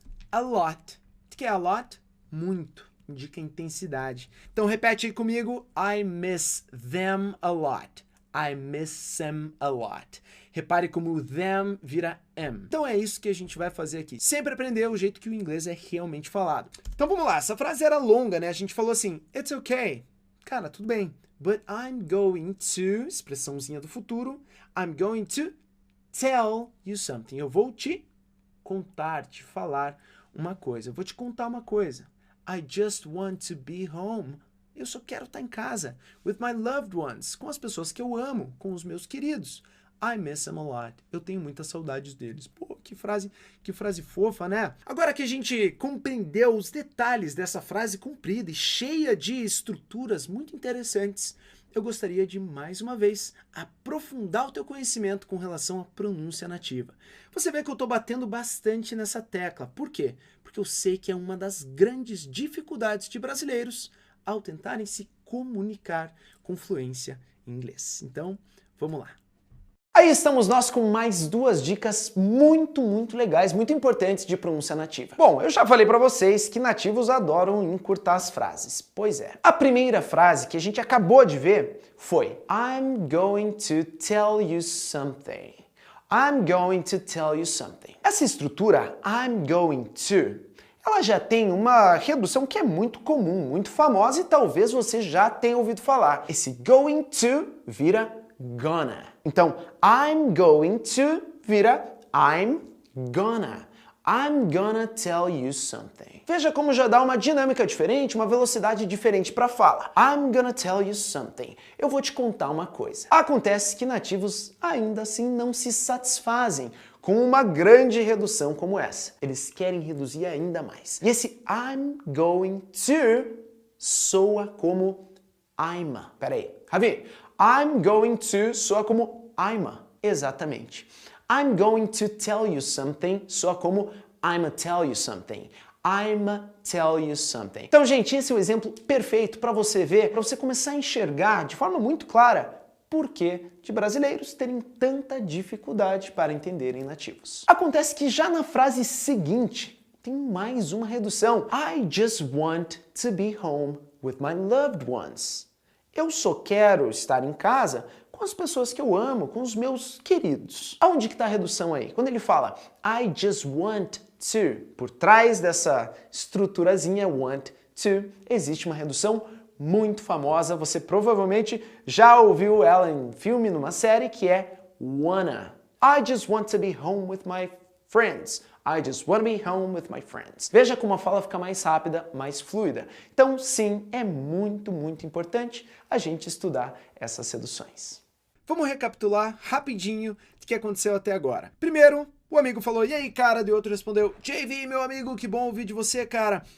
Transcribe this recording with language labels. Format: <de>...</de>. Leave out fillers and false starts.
<pt>A lot, o que é a lot? Muito, indica intensidade. Então repete aí comigo,</pt> <en>I miss them a lot. I miss them a lot.</en> <pt>Repare como o</pt> <en>them vira am.</en> <pt>Então é isso que a gente vai fazer aqui. Sempre aprender o jeito que o inglês é realmente falado. Então vamos lá, essa frase era longa, né? A gente falou assim,</pt> <en>it's okay.</en> <pt>Cara, tudo bem.</pt> <en>But I'm going to,</en> <pt>expressãozinha do futuro,</pt> <en>I'm going to tell you something.</en> <pt>Eu vou te contar, te falar uma coisa. Eu vou te contar uma coisa.</pt> <en>I just want to be home.</en> <pt>Eu só quero estar em casa.</pt> <en>With my loved ones.</en> <pt>Com as pessoas que eu amo. Com os meus queridos.</pt> <en>I miss them a lot.</en> <pt>Eu tenho muitas saudades deles. Pô, que frase fofa, né? Agora que a gente compreendeu os detalhes dessa frase comprida e cheia de estruturas muito interessantes, eu gostaria de, mais uma vez, aprofundar o teu conhecimento com relação à pronúncia nativa. Você vê que eu estou batendo bastante nessa tecla. Por quê? Porque eu sei que é uma das grandes dificuldades de brasileiros ao tentarem se comunicar com fluência em inglês. Então, vamos lá. Aí estamos nós com mais duas dicas muito legais, muito importantes de pronúncia nativa. Bom, eu já falei para vocês que nativos adoram encurtar as frases. Pois é. A primeira frase que a gente acabou de ver foi</pt> <en>I'm going to tell you something. I'm going to tell you something.</en> <pt>Essa estrutura,</pt> <en>I'm going to,</en> <pt>ela já tem uma redução que é muito comum, muito famosa e talvez você já tenha ouvido falar. Esse going to vira gonna. Então,</pt> <en>I'm going to vira I'm gonna. I'm gonna tell you something.</en> <pt>Veja como já dá uma dinâmica diferente, uma velocidade diferente para a fala.</pt> <en>I'm gonna tell you something.</en> <pt>Eu vou te contar uma coisa. Acontece que nativos ainda assim não se satisfazem com uma grande redução como essa. Eles querem reduzir ainda mais. E esse</pt> <en>I'm going to</en> <pt>soa como I'm. Peraí, Ravi.</pt> <en>I'm going to</en> <pt>soa como</pt> <en>I'm.</en> <pt>Exatamente.</pt> <en>I'm going to tell you something</en> <pt>soa como</pt> <en>I'ma tell you something. I'ma tell you something.</en> <pt>Então, gente, esse é o exemplo perfeito para você ver, para você começar a enxergar de forma muito clara por que de brasileiros terem tanta dificuldade para entenderem nativos. Acontece que já na frase seguinte, tem mais uma redução.</pt> <en>I just want to be home with my loved ones.</en> <pt>Eu só quero estar em casa com as pessoas que eu amo, com os meus queridos. Aonde que está a redução aí? Quando ele fala</pt> <en>I just want to,</en> <pt>por trás dessa estruturazinha want to, existe uma redução muito famosa. Você provavelmente já ouviu ela em filme, numa série, que é wanna.</pt> <en>I just want to be home with my friends. I just want to be home with my friends.</en> <pt>Veja como a fala fica mais rápida, mais fluida. Então, sim, é muito, muito importante a gente estudar essas reduções. Vamos recapitular rapidinho o que aconteceu até agora. Primeiro, o amigo falou, e aí, cara? E o outro respondeu, JV, meu amigo, que bom ouvir de você, cara.</pt>